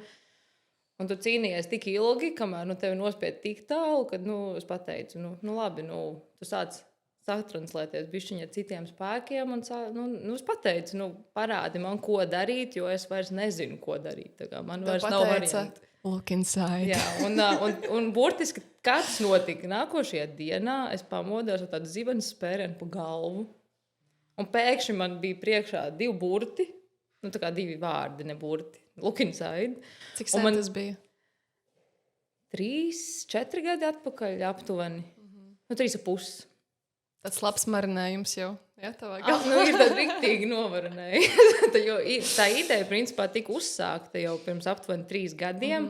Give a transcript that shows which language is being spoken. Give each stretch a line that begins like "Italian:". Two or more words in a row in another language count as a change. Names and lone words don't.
Latvian: Un tu cīnījies tik ilgi, kamēr tevi nospied tik tālu, kad es pateicu, labi, tu sāc satranslēties bišķiņ ar citiem spēkiem, un es pateicu, parādi man, ko darīt, jo es vairs nezinu, ko darīt. Tā kā man vairs nav variantu.
English: Look inside.
Latvian: Jā, un burtiski, kā tas notika, nākošajā dienā es pamodos ar tādu zibenes spērienu pa galvu, un pēkšņi man bija priekšā 2 burti, tā kā 2 vārdi, ne burti,
English: look inside.
Latvian: Cik sen tas bija? 3-4 gadi atpakaļ aptuveni, 3,5. tāds labs marinējums jau. Jā, Ir tāda riktīgi novarinēja. Tā ideja, principā, tika uzsākta jau pirms aptuveni 3 gadiem.